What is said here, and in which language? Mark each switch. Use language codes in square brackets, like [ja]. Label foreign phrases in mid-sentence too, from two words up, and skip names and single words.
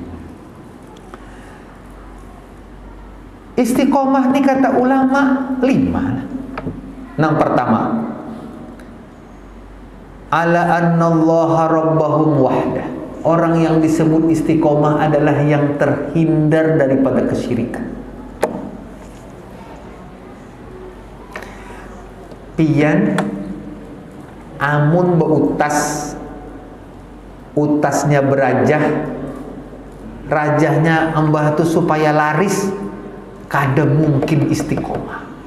[id] Istiqomah ini kata ulama 5. [ar] يانغ برتاما، ألا أن الله ربهم وحده. [id] Orang yang disebut istiqomah adalah yang terhindar daripada kesyirikan. [bjn] Pian amun utasnya berajah, rajahnya embah tu supaya laris, kada mungkin istiqomah.